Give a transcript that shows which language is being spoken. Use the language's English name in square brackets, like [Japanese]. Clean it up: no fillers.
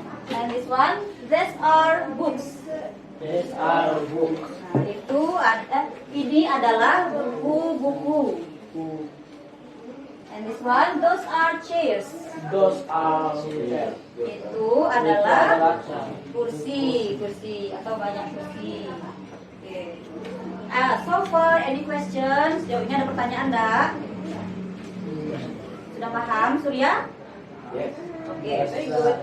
[English] And this one, these are books. These are books. [Indonesian] Nah, itu ini adalah buku-buku. [English] And this one, those are chairs. Those are chairs. [Indonesian] Itu adalah kursi atau banyak kursi. Oke. [English] So far, any questions? [Indonesian] Sejauh ini ada pertanyaan enggak? Sudah paham, Surya? [English] Yes. Oke, very good.